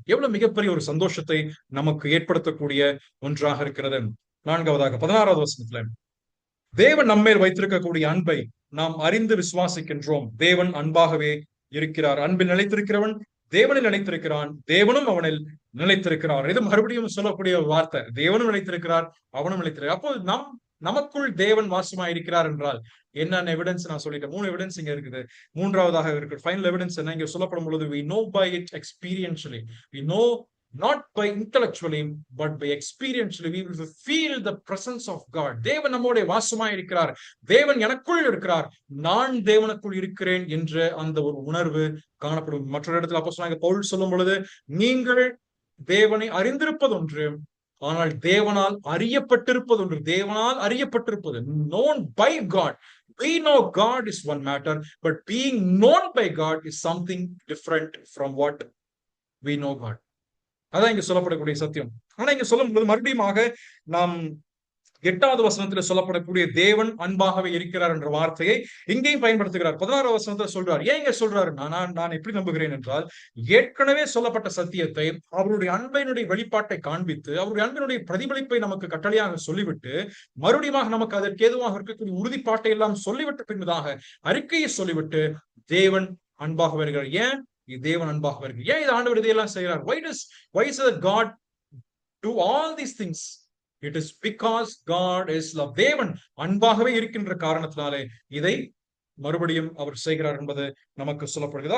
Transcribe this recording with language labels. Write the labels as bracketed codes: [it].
[ta] எவ்வளவு மிகப்பெரிய ஒரு சந்தோஷத்தை நமக்கு ஏற்படுத்தக்கூடிய ஒன்றாக இருக்கிறது. 4வதாக 16வது வசனத்துல, தேவன் நம்மேல் வைத்திருக்கக்கூடிய அன்பை நாம் அறிந்து விசுவாசிக்கின்றோம். தேவன் அன்பாகவே இருக்கிறார். அன்பில் நிலைத்திருக்கிறவன் தேவனில் நிலைத்திருக்கிறான், தேவனும் அவனில் நிலைத்திருக்கிறார். இது மறுபடியும் சொல்லக்கூடிய வார்த்தை. தேவனும் நிலைத்திருக்கிறார், அவனும் நிலைத்திருக்கிறார். அப்போ நமக்குள் தேவன் வாசமாய் இருக்கிறார் என்றால் என்னென்ன எவிடன்ஸ் நான் சொல்லிட்டேன். 3 எவிடன்ஸ் இங்க இருக்குது. 3வதாக இருக்கு ஃபைனல் எவிடன்ஸ் என்ன? இங்க சொல்லப்படும் பொழுது, [en] we know by it experientially, we know not by intellectually but by experientially, we will feel the presence of God. [ta] தேவன் நம்மோட வாசமாய் இருக்கிறார், தேவன் எனக்குள் இருக்கிறார், நான் தேவனுக்குள் இருக்கிறேன் என்ற அந்த ஒரு உணர்வு காணப்படும். மற்றொரு இடத்துல அப்போஸ்தலனாகிய பவுல் சொல்லும் பொழுது, நீங்கள் தேவனை அறிந்திருப்பது ஒன்று, ஆனால் தேவனால் அறியப்பட்டிருப்பது ஒன்று. தேவனால் அறியப்பட்டிருப்பது, [en] known by God. We know God is one matter, but being known by God is something different from what we know God. [ta] அதான் இங்க சொல்லப்படக்கூடிய சத்தியம். ஆனா இங்க சொல்லும்போது மறுபடியும் நாம் 8வது வசனத்துல சொல்லப்படக்கூடிய தேவன் அன்பாகவே இருக்கிறார் என்ற வார்த்தையை இங்கேயும் பயன்படுத்துகிறார். 16வது வசனத்துல சொல்றார். ஏன் இங்க சொல்றாரு? நான் எப்படி நம்புகிறேன் என்றால், ஏற்கனவே சொல்லப்பட்ட சத்தியத்தை, அவருடைய அன்பினுடைய வெளிப்பாட்டை காண்பித்து, அவருடைய அன்பினுடைய பிரதிபலிப்பை நமக்கு கட்டளையாக சொல்லிவிட்டு, மறுபடியும் நமக்கு அதற்கு ஏதுவாக இருக்கக்கூடிய உறுதிப்பாட்டை எல்லாம் சொல்லிவிட்டு பின்பதாக அறிக்கையை சொல்லிவிட்டு, தேவன் அன்பாக வருகிறார். ஏன் தேவன் அன்பாக வருகிறார்? ஏன் இது ஆண்டவர் இதையெல்லாம் செய்கிறார்? [en] why is it God do all these things? It is because God is love. [ta] தேவன் அன்பாகவே இருக்கின்ற காரணத்தினாலே இதை மறுபடியும் அவர் செய்கிறார் என்பது நமக்கு சொல்லப்படுகிறது.